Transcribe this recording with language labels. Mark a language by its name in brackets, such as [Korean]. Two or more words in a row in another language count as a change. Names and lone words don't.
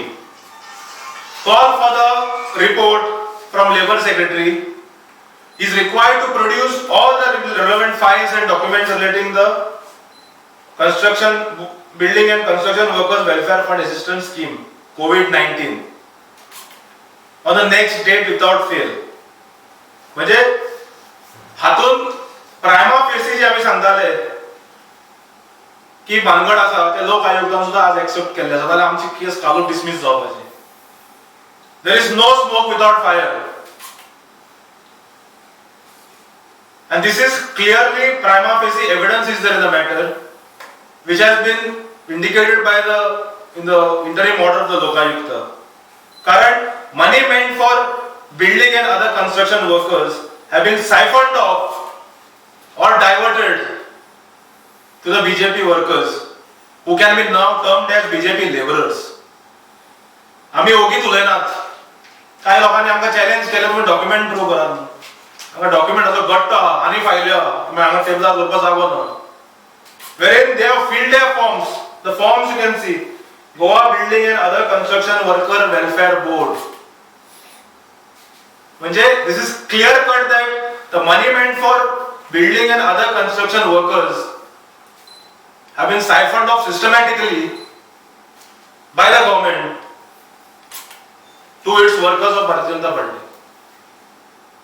[English] Call for the report from Labour Secretary. He is required to produce all the relevant files and documents relating the construction, building and construction workers welfare fund assistance scheme COVID-19 on the next date without fail. [Konkani] म्हणजे हातून [English] prima facie [Konkani] जे आम्ही सांगताले की भानगड आसा ते लोक आयुक्तान सुद्धा आज एक्सेप्ट केल्ले आसा जाल्यार आमची केस कालूच डिसमिस जावपाची. [English] There is no smoke without fire. And this is clearly prima facie evidence is there in the matter, which has been indicated by in the interim order of the Lokayukta. Current money meant for building and other construction workers have been siphoned off or diverted to the BJP workers, who can be now termed as BJP laborers. [Konkani] आम्ही ओगीच उलयनात. काही लोकांनी आमकां चॅलेंज केले तुम्ही [English] document prove [Konkani] करात. हांगा डॉक्युमेंट असो घट्ट आहा आनी फायल्यो आहा तुमी हांगा टेबलार दवरपाक जागो ना. [English] Wherein they have filled their forms. The forms you can see. Goa Building and Other Construction Worker Welfare Board. म्हणजे this is clear cut that the money meant for building and other construction workers have been siphoned off systematically by the government to its workers of Bharatiya Janata Party.